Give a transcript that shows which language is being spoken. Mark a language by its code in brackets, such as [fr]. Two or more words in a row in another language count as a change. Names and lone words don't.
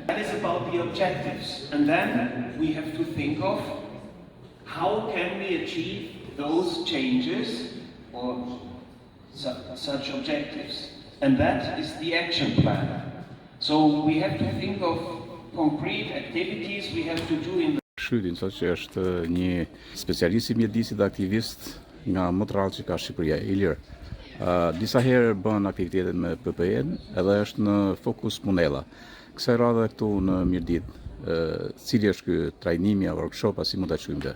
[en] That is about the objectives. And then we have to think of how can we achieve those changes or such objectives. And that is the action plan. So we have to think of concrete activities we have to do in the [sq] Shydin, sot që është një specialist i mjedisit dhe aktivist nga më të rrallë që ka Shqipëria, Ilir. Disa herë bën aktivitetet me PPE-n edhe është në fokus Munella. Kësaj radhe këtu në Mirdit, cili është ky trajnimi apo workshop, si mund ta quajmë të?